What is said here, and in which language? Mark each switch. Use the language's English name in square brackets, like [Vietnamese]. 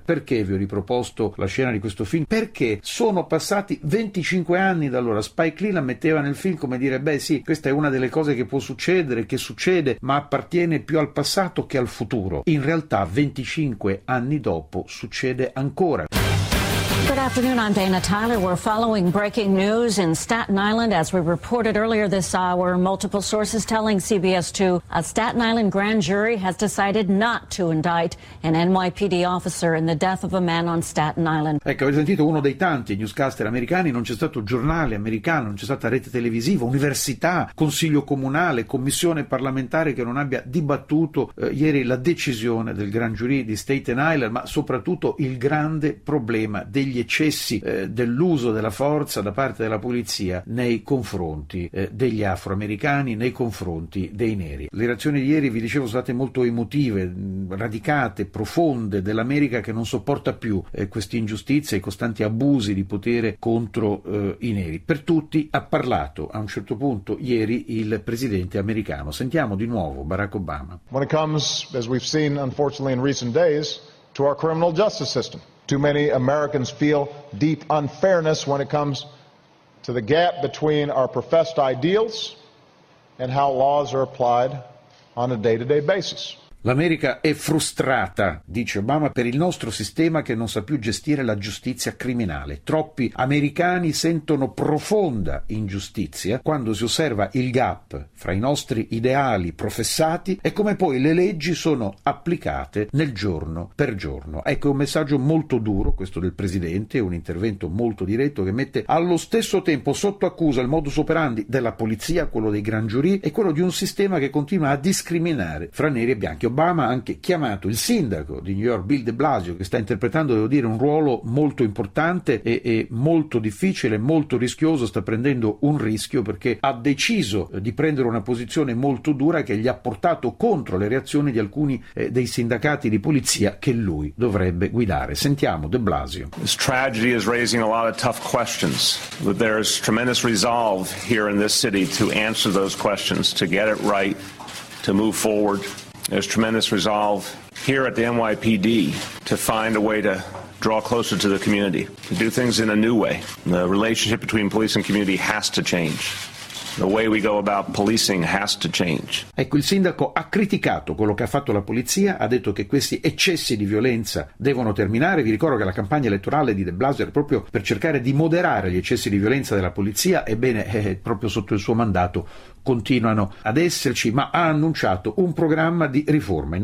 [Italian] Perché vi ho riproposto la scena di questo film? Perché sono passati 25 anni da allora. Spike Lee la metteva nel film come dire: beh sì, questa è una delle cose che può succedere, che succede, ma appartiene più al passato che al futuro. In realtà 25 anni dopo succede ancora. [English] Good afternoon, I'm Dana Tyler. We're following breaking news in Staten Island. As we reported earlier this hour, multiple sources telling CBS2 a Staten Island grand jury has decided not to indict an NYPD officer in the death of a man on Staten Island. [Italian] Ecco, avete sentito, uno dei tanti newscaster americani, non c'è stato giornale americano, non c'è stata rete televisiva, università, consiglio comunale, commissione parlamentare che non abbia dibattuto ieri la decisione del grand jury di Staten Island, ma soprattutto il grande problema degli eccessi dell'uso della forza da parte della polizia nei confronti degli afroamericani, nei confronti dei neri. Le reazioni di ieri, vi dicevo, sono state molto emotive, radicate, profonde, dell'America che non sopporta più queste ingiustizie e costanti abusi di potere contro i neri. Per tutti ha parlato a un certo punto ieri il presidente americano. Sentiamo di nuovo Barack Obama. [English] When it comes, as we've seen unfortunately in recent days, to our criminal justice system. Too many Americans feel deep unfairness when it comes to the gap between our professed ideals and how laws are applied on a day-to-day basis. [Italian] L'America è frustrata, dice Obama, per il nostro sistema che non sa più gestire la giustizia criminale. Troppi americani sentono profonda ingiustizia quando si osserva il gap fra i nostri ideali professati e come poi le leggi sono applicate nel giorno per giorno. Ecco, un messaggio molto duro questo del presidente, un intervento molto diretto che mette allo stesso tempo sotto accusa il modus operandi della polizia, quello dei grand jury e quello di un sistema che continua a discriminare fra neri e bianchi. Obama ha anche chiamato il sindaco di New York, Bill de Blasio, che sta interpretando, devo dire, un ruolo molto importante e molto difficile, molto rischioso, sta prendendo un rischio perché ha deciso di prendere una posizione molto dura che gli ha portato contro le reazioni di alcuni dei sindacati di polizia che lui dovrebbe guidare. Sentiamo de Blasio. [English] This tragedy is raising a lot of tough questions, but there is tremendous resolve here in this city to answer those questions, to get it right, to move forward. There's tremendous resolve here at the NYPD to find a way to draw closer to the community, to do things in a new way. The relationship between police and community has to change. The way we go about policing has to change. [Italian] Ecco, il sindaco ha criticato quello che ha fatto la polizia, ha detto che questi eccessi di violenza devono terminare. Vi ricordo che la campagna elettorale di de Blasio era proprio per cercare di moderare gli eccessi di violenza della polizia, ebbene, proprio sotto il suo mandato continuano ad esserci, ma ha annunciato un programma di riforma.